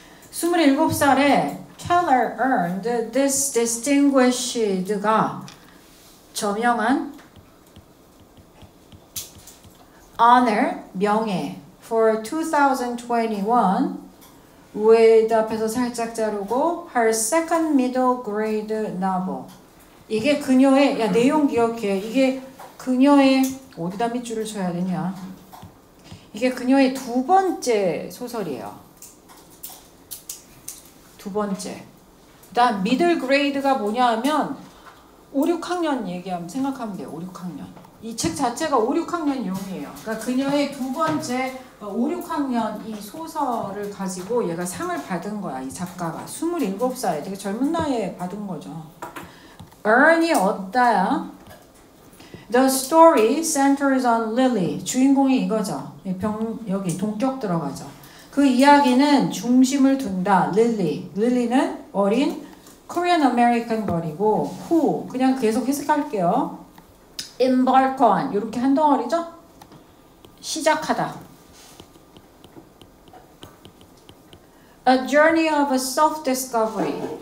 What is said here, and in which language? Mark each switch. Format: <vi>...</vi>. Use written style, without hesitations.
<ko>27살에</ko> <en>Keller earned this distinguished</en> <ko>가 저명한</ko> <en>honor,</en> <ko>명예</ko> <en>for 2021 with</en> <ko>앞에서 살짝 자르고</ko> <en>her second middle grade novel.</en> <ko>이게 그녀의 야 내용 기억해. 이게 그녀의 어디다 밑줄을 쳐야 되냐? 이게 그녀의 두 번째 소설이에요. 두 번째. 그다음 미들 그레이드가 뭐냐 하면 5, 6학년 얘기하면 생각하면 돼요. 5, 6학년. 이 책 자체가 5, 6학년 용이에요. 그러니까 그녀의 두 번째 5, 6학년 이 소설을 가지고 얘가 상을 받은 거야. 이 작가가. 27살 되게 젊은 나이에 받은 거죠. earn이 얻다야.</ko> <en>The story centers on Lily.</en> <ko>주인공이 이거죠. 여기 동격 들어가죠. 그 이야기는 중심을 둔다. Lily. Lily는 어린 Korean American 걸이고 who 그냥 계속 해석할게요. embark on 이렇게 한 덩어리죠. 시작하다.</ko> <en>A journey of self-discovery.</en>